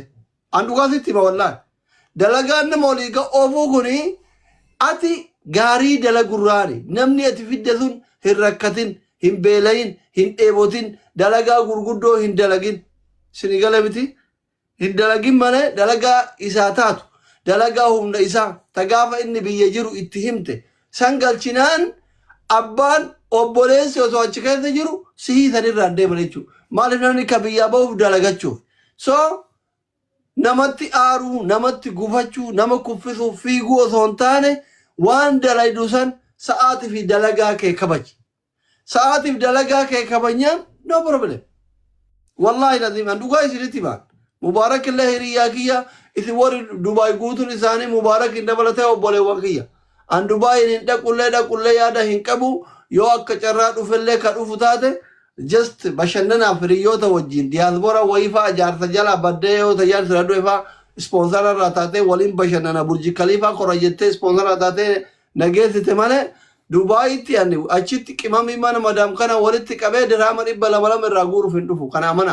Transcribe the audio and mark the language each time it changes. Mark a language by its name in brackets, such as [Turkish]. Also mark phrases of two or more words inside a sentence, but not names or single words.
[Oromo] An dhugaasitti hima wallahi. Dalagaan nama olii oofuu kuni ati gaarii dalagurraani namni ati fidde sun hin rakkatin hin beelayin hin dheebotin dalagaa gurguddoo hin dalagin sinigala miti hin dalagin malee dalagaa isaa taatu dalagaa humna isaa tagaafa inni biyya jiru itti himte san galchinaan abbaan obboleessi osoo achi keessa jiru sihii sanirraan deeman jechuudha. Maaliif namni ka biyyaa bahuuf dalagachuuf. So namatti aaruu namatti gufachuu nama kuffisuu fiiguu osoo hin taane waan dalaydu san sa'aatii fi dalagaa kee kabaji. Sa'aatii fi dalagaa kee kabajnaan [English] no problem. [Arabic] Wallahi lazim [Oromo] an dhugaa isinitti baan. Mubaarak illee hiriyaa kiyya isin warri Dubaay guutuun isaanii mubaarak hin dabalatee obboleewwan kiyya. An Dubaay hin dhaqullee yaada hin qabu yoo akka carraa dhufellee ka dhufu taate just bashannanaaf hiriyoota wajjin diyaaspoora wayifaa jaarsa jala baddee yoo tajaajila sira dhuefaa ispoonsara irraa taatee waliin bashannana burji kaliifaa kora jettee ispoonsara taatee nageessite malee Dubaayitti achitti qimamii mana madaam kana walitti qabee diraama 200 irraa guuruuf hin dhufu kana amana.